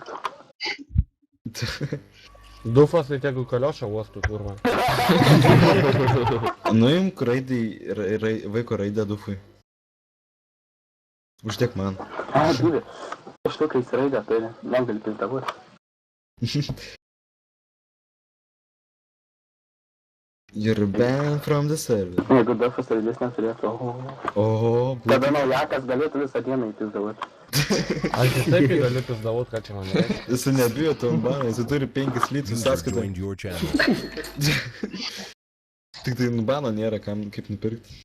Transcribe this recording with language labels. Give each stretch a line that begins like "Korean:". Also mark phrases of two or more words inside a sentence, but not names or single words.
Lithuanian: Dufas tai tegu kaliošą uostų, kurva. Nuimk vaiko raidę dufui. Uždėk man. Divi. Štukai įsiraidę, tai negali pizdavuoti.
English: You're banned from the server.
Lithuanian: Jeigu Dafas raidės neturėtų, Oho, tada naujakas galėtų visą dieną įpizdavuoti. Aš ir taip galiu pizdavot, ką čia man reikia. Jis nebijo tom baną, jis turi 5 litrus sąskaitą. Tik tai bano nėra kam kaip nupirkti.